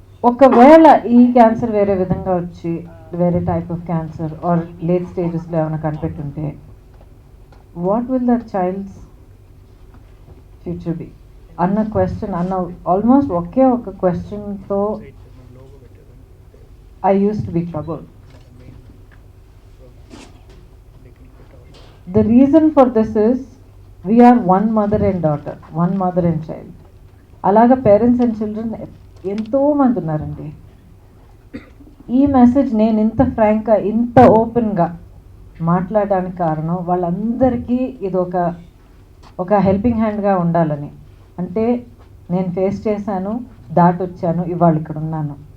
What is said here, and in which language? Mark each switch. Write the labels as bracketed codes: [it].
[te] ఒకవేళ ఈ క్యాన్సర్ వేరే విధంగా వచ్చి, వేరే type of cancer are late స్టేజెస్లో ఏమైనా కనిపెట్టుంటే, [en] what will that child's future be [te] అన్న క్వశ్చన్, ఆల్మోస్ట్ ఒకే ఒక క్వశ్చన్తో [en] I use to be troubled. The reason for this is we are one mother and daughter, one mother and child. [te] అలాగా parents and children ఎంతోమంది ఉన్నారండి. ఈ message నేను ఇంత ఫ్రాంక్గా, ఇంత ఓపెన్గా మాట్లాడడానికి కారణం వాళ్ళందరికీ ఇది ఒక హెల్పింగ్ హ్యాండ్గా ఉండాలని. అంటే నేను ఫేస్ చేశాను, దాటొచ్చాను, ఇవాళ ఇక్కడ ఉన్నాను.